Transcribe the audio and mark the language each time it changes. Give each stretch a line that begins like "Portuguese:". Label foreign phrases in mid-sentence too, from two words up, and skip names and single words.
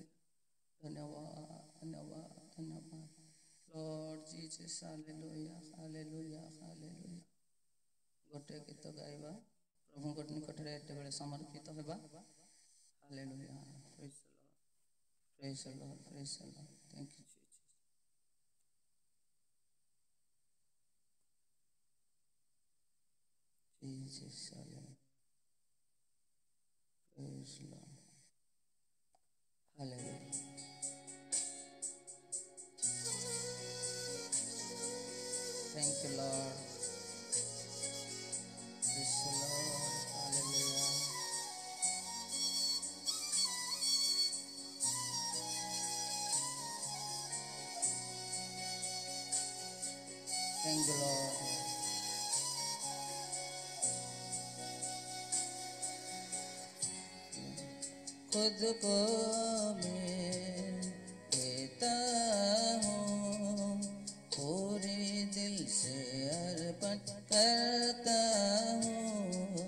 Odia: ଧନ୍ୟବାଦ, ଧନ୍ୟବାଦ, ଧନ୍ୟବାଦ।
English: Lord Jesus, hallelujah, hallelujah, hallelujah.
Odia: ଗୋଟେ ଗୀତ ଗାଇବା, ପ୍ରଭୁଙ୍କ ନିକଟରେ ଏତେବେଳେ ସମର୍ପିତ ହେବା।
English: hallelujah, praise the Lord. Praise the Lord. Praise the Lord. Thank you, Jesus. Jesus. Praise the Lord. Hallelujah. Thank you, Lord. Praise the Lord. Hallelujah. Thank you, Lord.
Hindi: खुद को मैं देता हूँ, पूरे दिल से अर्पण करता हूँ।